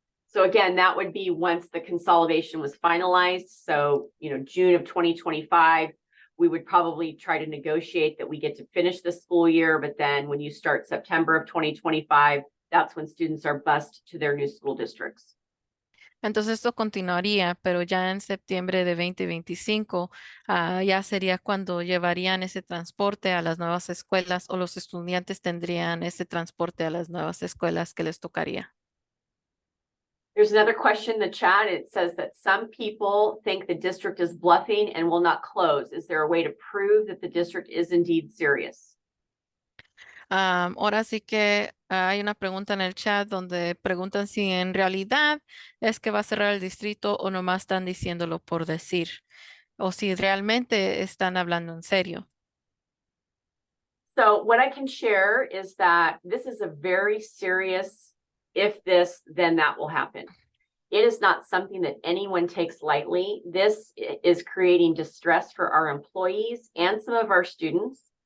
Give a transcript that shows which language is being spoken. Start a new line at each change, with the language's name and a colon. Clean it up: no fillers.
English: So again, that would be once the consolidation was finalized. So, June of 2025, we would probably try to negotiate that we get to finish the school year. But then when you start September of 2025, that's when students are bused to their new school districts.
Spanish: Entonces esto continuaría, pero ya en septiembre de 2025 ya sería cuando llevarían ese transporte a las nuevas escuelas o los estudiantes tendrían ese transporte a las nuevas escuelas que les tocaría.
English: There's another question in the chat. It says that some people think the district is bluffing and will not close. Is there a way to prove that the district is indeed serious?
Spanish: Ahora sí que hay una pregunta en el chat donde preguntan si en realidad es que va a cerrar el distrito o nomás están diciéndolo por decir, o si realmente están hablando en serio.
English: So what I can share is that this is a very serious, if this, then that will happen. It is not something that anyone takes lightly. This is creating distress for our employees and some of our students.